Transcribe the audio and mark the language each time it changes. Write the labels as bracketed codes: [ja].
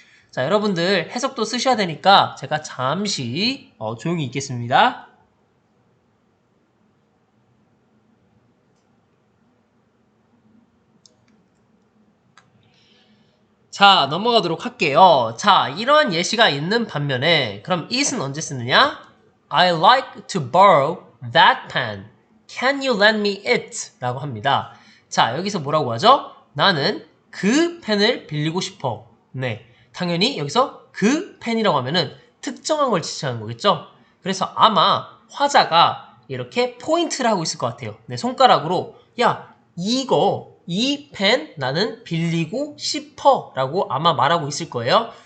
[ko] 자, 여러분들 해석도 쓰셔야 되니까 제가 잠시 조용히 있겠습니다. 자, 넘어가도록 할게요. 자, 이러한 예시가 있는 반면에 그럼 it은 언제 쓰느냐? [en] I like to borrow that pen. Can you lend me it? [ko] 라고 합니다. 자, 여기서 뭐라고 하죠? 나는 그 펜을 빌리고 싶어. 네, 당연히 여기서 그 펜이라고 하면은 특정한 걸 지칭하는 거겠죠? 그래서 아마 화자가 이렇게 포인트를 하고 있을 것 같아요. 네, 손가락으로 야, 이 펜 나는 빌리고 싶어 라고 아마 말하고 있을 거예요.